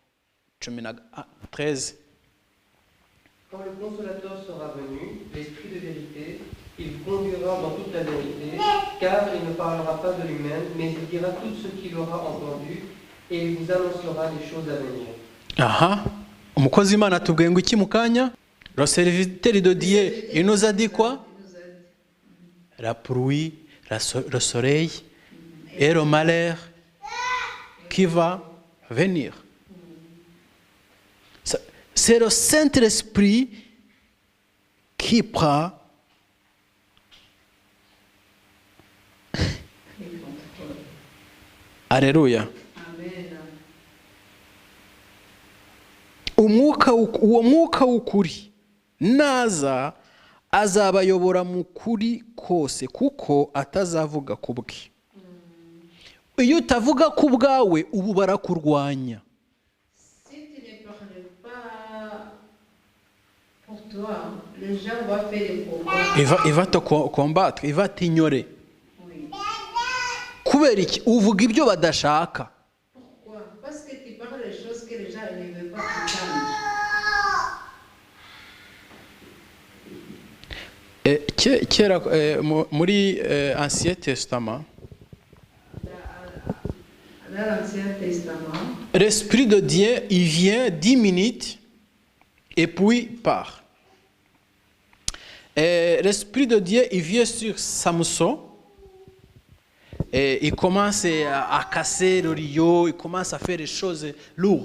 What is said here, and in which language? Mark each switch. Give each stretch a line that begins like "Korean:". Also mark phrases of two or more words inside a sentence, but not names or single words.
French: 13. Quand le consolateur sera venu, l'Esprit de vérité, il vous conduira dans toute la vérité, car il ne parlera pas de lui-même, mais il dira tout ce qu'il aura entendu, et il vous annoncera les choses à venir.
Kinyarwanda: Aha, umukozi w'Imana atubwiye ngo iki mu kanya?
French: Le serviteur de Dieu, il nous a dit quoi? La pluie, le soleil et le malheur qui va venir. C'est le Saint-Esprit qui prend Alléluia. Amen.
Kinyarwanda: Uwo mwuka w'ukuri naza azabayobora mu kuri kose, kuko atazavuga ku bwe. Iyo utavuga ku bwawe, ubu barakurwanya.
French: Si tu ne parles pas pour toi, les gens vont faire des combats. Il va te combattre, il va t'ignorer. Oui.
Kinyarwanda: Kubera iki? Uvuga ibyo badashaka.
French: Pourquoi? Parce que tu parles des choses que les gens ne veulent pas entendre.
Kinyarwanda: Kera muri Ancien Testament,
French: Dans l'Ancien Testament, l'Esprit de Dieu, il vient 10 minutes et puis part. L'Esprit de Dieu, il vient sur Samson et il commence à casser le rideau, il commence à faire des choses lourdes.